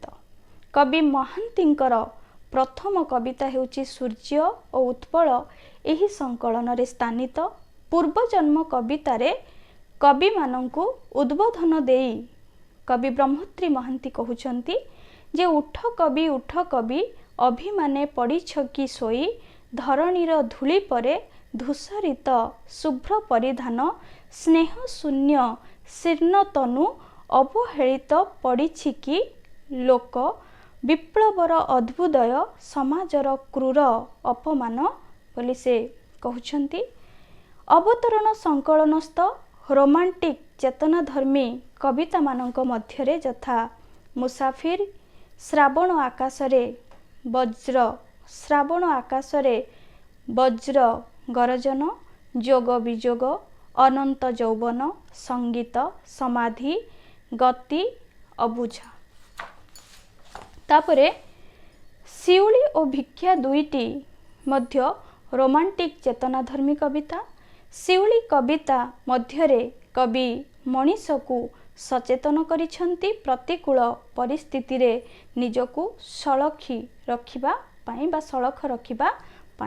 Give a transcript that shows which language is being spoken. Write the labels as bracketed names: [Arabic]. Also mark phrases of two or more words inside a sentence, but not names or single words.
[Odia] କବି ମହାନ୍ତିଙ୍କର ପ୍ରଥମ କବିତା ହେଉଛି ସୂର୍ଯ୍ୟ ଓ ଉତ୍ପଳ ଏହି ସଙ୍କଳନରେ ସ୍ଥାନିତ। ପୂର୍ବଜନ୍ମ କବିତାରେ କବି ମାନଙ୍କୁ ଉଦ୍‌ବୋଧନ ଦେଇ କବି ବ୍ରହ୍ମଶ୍ରୀ ମହାନ୍ତି କହୁଛନ୍ତି ଯେ ଉଠ କବି ଅଭିମାନେ ପଡ଼ିଛ କି ସେହି ଧରଣୀର ଧୂଳି ପରେ ଧୂସରିତ ଶୁଭ୍ର ପରିଧାନ ସ୍ନେହ ଶୂନ୍ୟ ଶୀର୍ଣ୍ଣ ତନୁ ଅବହେଳିତ ପଡ଼ିଛି କି ଲୋକ ବିପ୍ଳବର ଅଭ୍ୟୁଦୟ ସମାଜର କ୍ରୂର ଅପମାନ ବୋଲି ସେ କହୁଛନ୍ତି। ଅବତରଣ ସଙ୍କଳନସ୍ଥ ରୋମାଣ୍ଟିକ ଚେତନାଧର୍ମୀ କବିତା ମାନଙ୍କ ମଧ୍ୟରେ ଯଥା ମୁସାଫିର, ଶ୍ରାବଣ ଆକାଶରେ ବଜ୍ର ଗର୍ଜନ, ଯୋଗ ବିଯୋଗ, ଅନନ୍ତ ଯୌବନ, ସଙ୍ଗୀତ, ସମାଧି, ଗତି, ଅବୁଝା। ତା'ପରେ ଶିଉଳି ଓ ଭିକ୍ଷା ଦୁଇଟି ମଧ୍ୟ ରୋମାଣ୍ଟିକ ଚେତନାଧର୍ମୀ କବିତା। ଶିଉଳି କବିତା ମଧ୍ୟରେ କବି ମନୀଷକୁ ସଚେତନ କରିଛନ୍ତି ପ୍ରତିକୂଳ ପରିସ୍ଥିତିରେ ନିଜକୁ ସଳଖି ରଖିବା ପାଇଁ ବା ସଳଖ ରଖିବା ପାଇଁ।